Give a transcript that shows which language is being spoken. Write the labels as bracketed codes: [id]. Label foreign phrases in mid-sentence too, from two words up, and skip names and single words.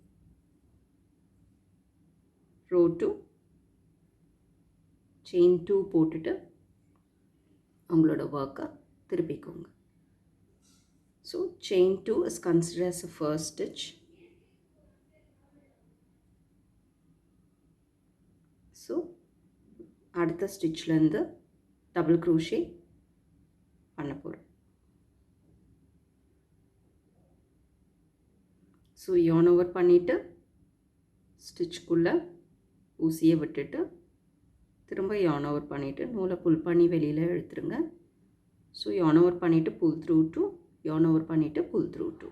[en] row 2 chain 2 [ta] போட்டுட்டு உங்களோட ஒர்க்கை திருப்பிக்கோங்க. [en] so chain 2 is considered as a first stitch. [ta] ஸோ அடுத்த ஸ்டிச்லேருந்து [en] double crochet [ta] பண்ண போகிறோம். ஸோ [en] yarn over [ta] பண்ணிவிட்டு ஸ்டிச்சுக்குள்ளே ஊசியை விட்டுட்டு திரும்ப [en] yarn over [ta] பண்ணிவிட்டு நூலை புல் பண்ணி வெளியில் எடுத்துருங்க. [en] ஸோ yarn over பண்ணிவிட்டு pull through 2, yarn over பண்ணிவிட்டு pull through 2.